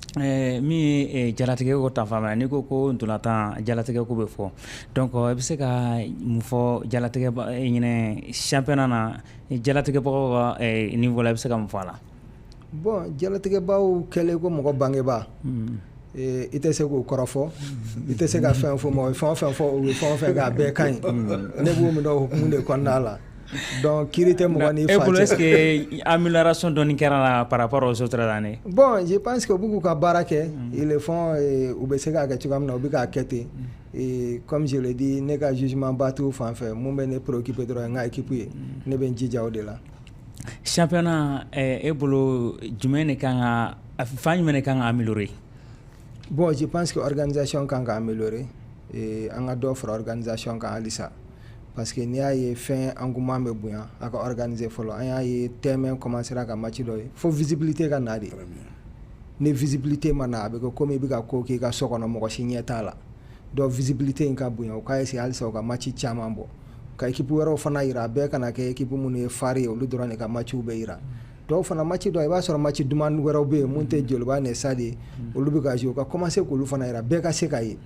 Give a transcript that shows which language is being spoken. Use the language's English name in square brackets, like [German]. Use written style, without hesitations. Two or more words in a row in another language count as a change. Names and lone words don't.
[Bambara] min ye jalatigɛ ko ta fanfɛ n'i ko ntolantan jalatigɛ ko bɛ fɔ donc i bɛ se ka mun fɔ jalatigɛ ɲinɛ championnat na jalatigɛbagaw ka niveau la i bɛ se ka mun fɔ a la. Bon jalatigɛbaw kɛlen ko mɔgɔ bangebaa i tɛ se k'o kɔrɔfɔ i tɛ se ka fɛn fɔ mɔgɔ fɛn o fɛn fɔ o bɛ fɛn o fɛn k'a bɛɛ ka ɲi ne b'o min dɔn hukumu de kɔnɔna la. Donc kiri tɛ mɔgɔ ni fa cɛ. [French] Est-ce que amélioration [Bambara] dɔɔni kɛra la [French] par rapport aux autres années? Bon je pense que [Bambara] u b'u k'u ka baara kɛ [French] ils le font [Bambara] u bɛ se k'a kɛ cogoya min na u bɛ k'a kɛ ten [French] et comme je l'ai dit [Bambara] ne ka jugement ba t'u fan fɛ mun bɛ ne préoccuper dɔrɔn n ka équipe ye ne bɛ n jija o de la. Championnat e bolo jumɛn de kan ka fan jumɛn de kan ka améliorer? [French] Bon je pense que organisation [Bambara] kan ka améliorer an ka dɔ fara organisation kan halisa. [French] Parce que [Bambara] n'i y'a ye fɛn engouement bɛ bonya a ka organiser fɔlɔ an y'a ye thème commencer ka match dɔ ye fo visibilité ka na de ni visibilité ma na a bɛ kɛ comme i bɛ ka ko k'i ka so kɔnɔ mɔgɔ si ɲɛ t'a la donc visibilité in ka bonya o ka essayer halisa u ka match caman bɔ ka équipe wɛrɛw fana yira a bɛɛ kana kɛ équipe minnu ye fari ye olu dɔrɔn de ka matchw bɛ yira dɔw fana match dɔ i b'a sɔrɔ match duman wɛrɛw bɛ yen mun tɛ joliba ni stade ye olu bɛ ka jouer u ka commencer k'olu fana yira bɛɛ ka se ka ye.